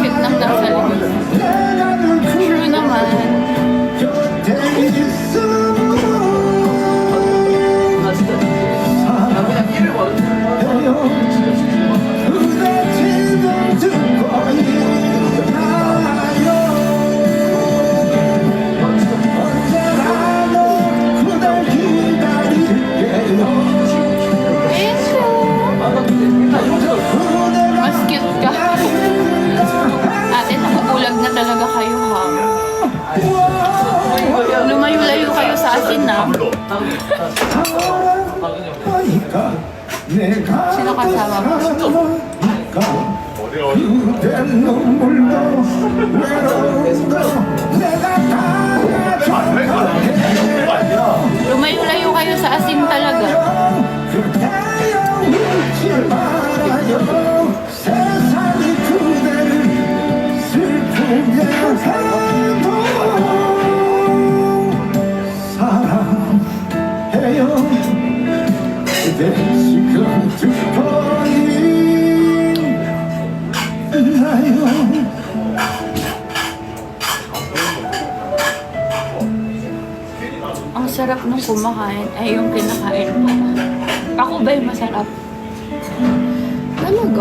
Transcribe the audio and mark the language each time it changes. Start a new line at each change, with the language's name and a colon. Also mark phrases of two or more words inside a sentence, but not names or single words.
Filipino: Cute ng nasa likod.
Korean: 내가 늘
Filipino: True naman.
Korean: 곁에 있으면 사랑해요 그대 지금 듣고 있나요 언제라도 그댈 기다릴게요
Filipino: Mas cute ka. Ate, nakukulag na talaga kayo, ha? Lumayo-layo kayo sa asin, na. Sino kasama mo?
Korean: 그대 눈물도 외로움도 내가 다 가져갈게요
Filipino: Lumayo-layo kayo sa asin talaga.
Korean: 그대여 잊지 말아요 세상이 그대를 슬프게 해도 사랑해요 그대 지금 듣고 있나요
Filipino: Ang sarap nung kumakain ay yung kinakain pa. Ako ba yung masarap? Talaga?